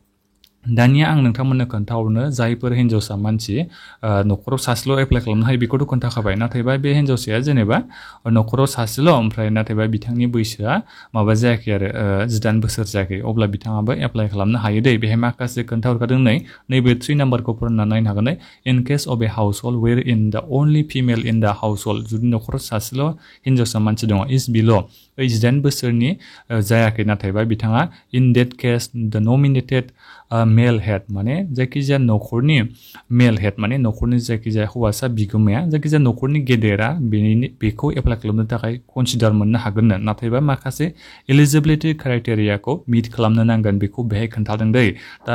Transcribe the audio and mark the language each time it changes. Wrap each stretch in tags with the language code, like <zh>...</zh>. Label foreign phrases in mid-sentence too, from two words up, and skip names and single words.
<brx>दानिया आं नोंथांमोननो खोन्थाहरनो जायफोर हिन्जावसा मानसि न'खराव सासेल' एप्लाइ खालामनो हायो बेखौथ' खोन्थाखाबाय नाथायबा बे हिन्जावसाया जेनेबा न'खराव सासेल' ओमफ्राय नाथायबा बिथांनि बैसोआ माबा जायाखै आरो 18 बोसोर जायाखै अब्ला बिथाङाबो एप्लाइ खालामनो हायो दै बेहाय माखासे खोन्थाहरखादों नैबे 3 नाम्बारखौ फरायना नायनो हागोन</brx> <en>in case of a household where in the only female in the household</en> <brx>जुदि न'खराव सासेल' हिन्जावसा मानसि दङ</brx> <en>is below'</en> <brx>18 बोसोरनि जायाखै नाथायबा बिथाङा</brx> <en>in that case the nominated male head</en> <brx>माने जायखिजाया न'खरनि</brx> <en>male head</en> <brx>माने न'खरनि जायखिजाया हौवासा बिगोमाया जायखिजाया न'खरनि गेदेरा बेखौ एप्लाइ खालामनो थाखाय कनसिडार मोननो हागोननो नाथायबा माखासे</brx> <en>eligibility criteria</en> <brx>मिट खालामनो नांगोन बेखौ बेहाय खोन्थादों दै दा</brx>